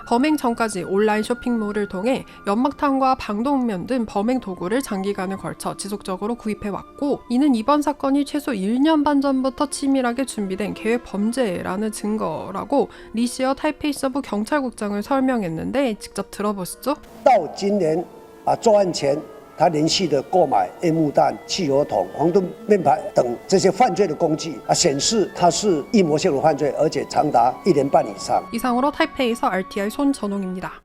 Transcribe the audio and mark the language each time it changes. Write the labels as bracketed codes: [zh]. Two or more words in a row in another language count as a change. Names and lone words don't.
[ko] 범행 전까지 온라인 쇼핑몰을 통해 연막탄과 방독면 등 범행 도구를 장기간에 걸쳐 지속적으로 구입해왔고 이는 이번 사건이 최소 1년 반 전부터 치밀하게 준비된 계획 범죄라는 증거라고 리시어 타이페이 서부 경찰국장을 설명했는데 직접 들어보시죠. [zh] 到今年作案前他连续的购买烟幕弹、汽油桶、黄盾面牌等这些犯罪的工具显示他是预谋性的犯罪，而且长达1年半以上。 [ko] 이상으로 타이페이에서 RTI 손전웅입니다.